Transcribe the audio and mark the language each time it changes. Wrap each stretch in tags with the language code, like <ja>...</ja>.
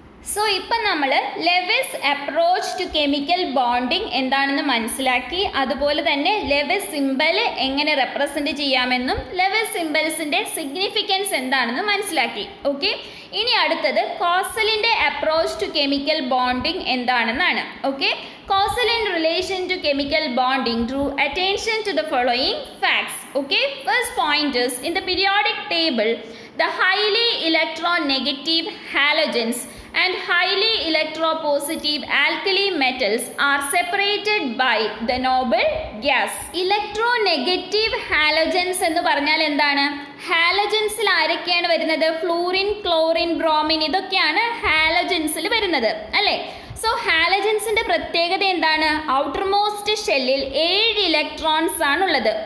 <ml>So ഇപ്പം നമ്മൾ Lewis approach to chemical bonding എന്താണെന്ന് മനസ്സിലാക്കി. അതുപോലെ തന്നെ ലെവിസ് സിംബൽ എങ്ങനെ റെപ്രസെൻറ്റ് ചെയ്യാമെന്നും ലെവിസ് സിംബൽസിൻ്റെ സിഗ്നിഫിക്കൻസ് എന്താണെന്ന് മനസ്സിലാക്കി. ഓക്കെ, ഇനി അടുത്തത് കോസലിൻ്റെ അപ്രോച്ച് ടു കെമിക്കൽ ബോണ്ടിങ് എന്താണെന്നാണ്.</ml> <en>Okay, causal in relation to chemical bonding drew attention to the following facts. Okay, first point is in the periodic table the highly electronegative halogens and highly electropositive alkali metals are separated by the noble gas.</en> <ml>Electronegative halogens എന്ന് പറഞ്ഞാൽ എന്താണ്? ഹാലജൻസിൽ ആരൊക്കെയാണ് വരുന്നത്? Fluorine, chlorine, bromine, ഇതൊക്കെയാണ് ഹാലജൻസിൽ വരുന്നത് അല്ലേ? So ഹാലജൻസിൻ്റെ പ്രത്യേകത എന്താണ്? ഔട്ടർ മോസ്റ്റ് ഷെല്ലിൽ 7 ഇലക്ട്രോൺസ് ആണുള്ളത്.</ml>